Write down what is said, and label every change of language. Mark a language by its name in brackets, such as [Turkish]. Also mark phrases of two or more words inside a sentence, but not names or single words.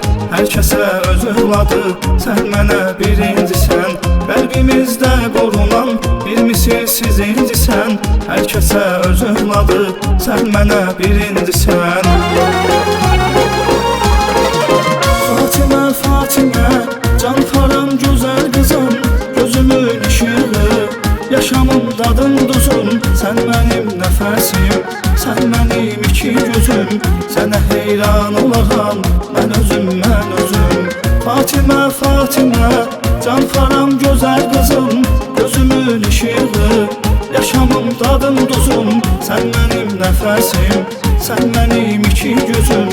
[Azerbaijani] Hər kəsə öz övladı, sən mənə birincisən. Qəlbimizdə qorunan bir misilsiz incisən. Hər kəsə öz övladı, sən mənə birincisən. Fatimə, Fatimə, [Turkish] can haram güzel kızım, gözümün ışığı, yaşamım dadım duzum. Sen benim nefesim, sen benim iki gözüm. [Azerbaijani] Sənə heyran olaram, mən özüm. [Turkish] Fatimə, Fatimə, can haram güzel kızım, gözümün ışığı, yaşamım dadım duzum. Sen benim nefesim, sen benim iki gözüm.